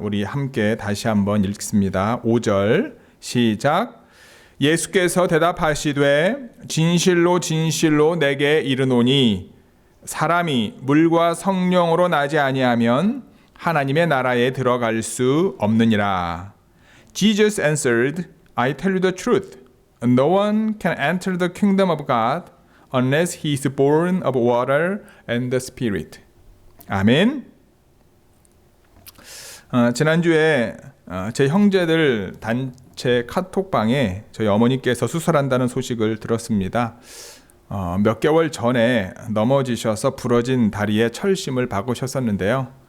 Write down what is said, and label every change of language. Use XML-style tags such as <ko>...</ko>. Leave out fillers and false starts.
<ko>우리 함께 다시 한번 읽습니다. 5절 시작. 예수께서 대답하시되 진실로 진실로 내게 이르노니 사람이 물과 성령으로 나지 아니하면 하나님의 나라에 들어갈 수 없느니라.</ko> <en>Jesus answered, I tell you the truth. No one can enter the kingdom of God unless he is born of water and the Spirit.</en> <ko>아멘. 지난주에 제 형제들 단체 카톡방에 저희 어머니께서 수술한다는 소식을 들었습니다. 몇 개월 전에 넘어지셔서 부러진 다리에 철심을 박으셨었는데요.</ko>